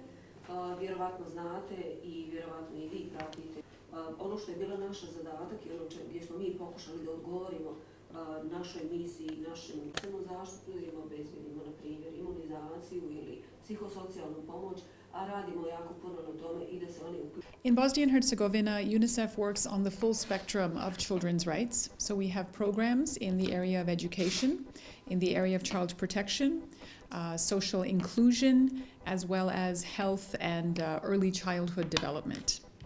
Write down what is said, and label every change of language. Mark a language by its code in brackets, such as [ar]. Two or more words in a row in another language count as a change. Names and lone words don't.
[bs] Vjerovatno znate i vjerovatno i vi pratite. Ono što je bila naša zadatak i ono gdje smo mi pokušali da odgovorimo našoj misiji, našem zaštitu, da obezbedimo, na primjer, imunizaciju ili psihosocijalnu pomoć, a radimo jako puno na tome i da se oni uključuju. [en] In Bosnia and Herzegovina, UNICEF works on the full spectrum of children's rights. So we have programs in the area of education, in the area of child protection, social inclusion, as well as health and early childhood development.